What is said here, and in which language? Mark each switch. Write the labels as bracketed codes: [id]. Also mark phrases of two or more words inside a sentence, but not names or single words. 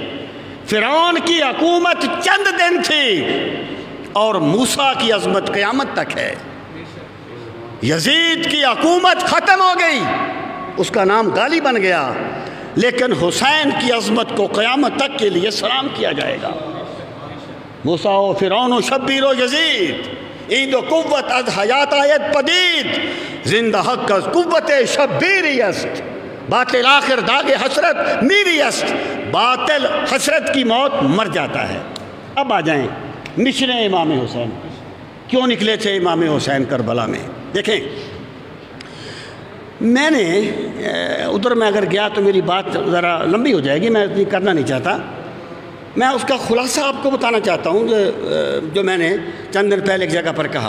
[ur] فرعون کی حکومت چند دن تھی اور موسیٰ کی عظمت قیامت تک ہے. یزید کی حکومت ختم ہو گئی، اس کا نام غالی بن گیا، لیکن حسین کی عظمت کو قیامت تک کے لیے سلام کیا جائے گا. [fa] موسیٰ و فرعون و شبیر و یزید، عید و قوت از حیات آیت پدید، زندہ حق از قوت شبیری است. باطل آخر داغ حسرت میری است. [ur] باطل حسرت کی موت مر جاتا ہے. اب آ جائیں مشن امام حسین. کیوں نکلے تھے امام حسین کربلا میں؟ دیکھیں، میں نے ادھر میں اگر گیا تو میری بات ذرا لمبی ہو جائے گی، میں اتنی کرنا نہیں چاہتا. میں اس کا خلاصہ آپ کو بتانا چاہتا ہوں جو میں نے چند دن پہلے ایک جگہ پر کہا.